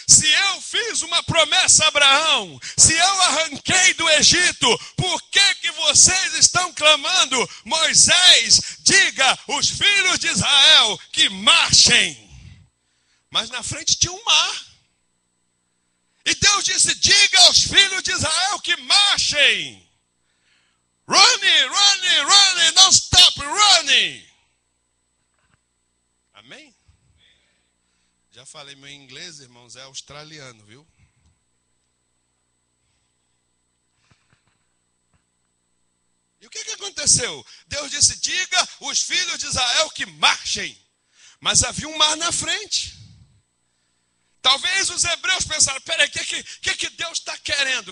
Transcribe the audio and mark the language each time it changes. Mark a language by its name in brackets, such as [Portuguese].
[Portuguese] Se eu fiz uma promessa a Abraão, se eu arranquei do Egito, por que vocês estão clamando? Moisés, diga os filhos de Israel que marchem. Mas na frente tinha um mar. E Deus disse: diga aos filhos de Israel que marchem. [English] Running, running, running, don't stop running. [Portuguese] Amém? Já falei, meu inglês, irmãos, é australiano, viu? E o que aconteceu? Deus disse: diga os filhos de Israel que marchem. Mas havia um mar na frente. Talvez os hebreus pensaram: peraí, o que Deus está querendo?